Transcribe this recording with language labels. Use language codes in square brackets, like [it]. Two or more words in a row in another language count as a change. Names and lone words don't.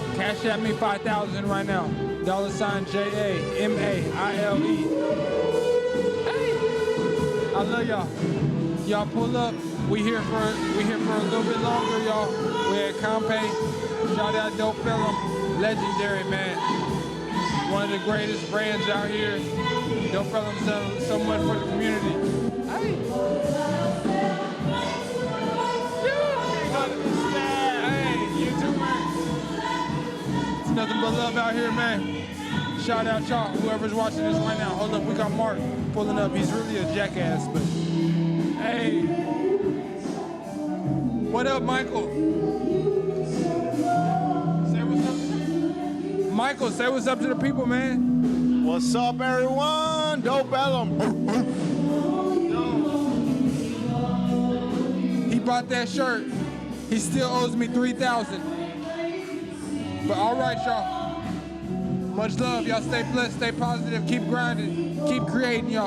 [en] Cash at me 5,000 right now. $JAMAILE. Hey, I love y'all. Y'all pull up. We here for a little bit longer, y'all. We at Kanpai. Shout out D.O.P.E.llum. Legendary, man. One of the greatest brands out here. D.O.P.E.llum's done so much for the community. Hey. Hey, you too, man. It's nothing but love out here, man. Shout out y'all, whoever's watching this right now. Hold up, we got Mark pulling up. He's really a jackass, but hey. What up, Michael? Say what's up. Michael, say what's up to the people, man. What's up, everyone? D.O.P.E.llum. He bought that shirt. He still owes me $3,000. But all right, y'all. Much love. Y'all stay blessed, stay positive, keep grinding, keep creating, y'all.